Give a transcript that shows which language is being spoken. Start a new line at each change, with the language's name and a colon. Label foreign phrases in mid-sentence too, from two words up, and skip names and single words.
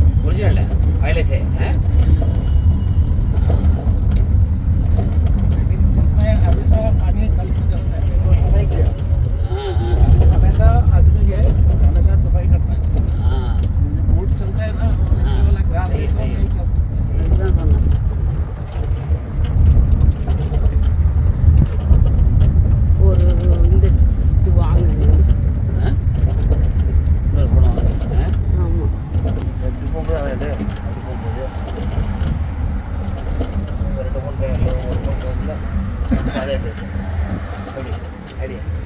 Hindi: ओरिजिनल है पहले से है। लेकिन इसमें अभी तो पानी कल की जरूरत है, इसको सफाई किया। हमेशा आदमी है हमेशा सफाई करता है। हाँ बोट चलता है ना, नीचे वाला ग्रास सही, तो सही। नहीं चल सकता।
Tamil: இதுதான் சொன்னேன். ஒரு இந்த இது வாங்கணும். போனோம் ஆமாம். எப்படி போகும்போது அதை எடு அப்படி போகும்போது 2 மூணு ஒரு போகும்போதுல அதை எடு அப்படி ஐடியா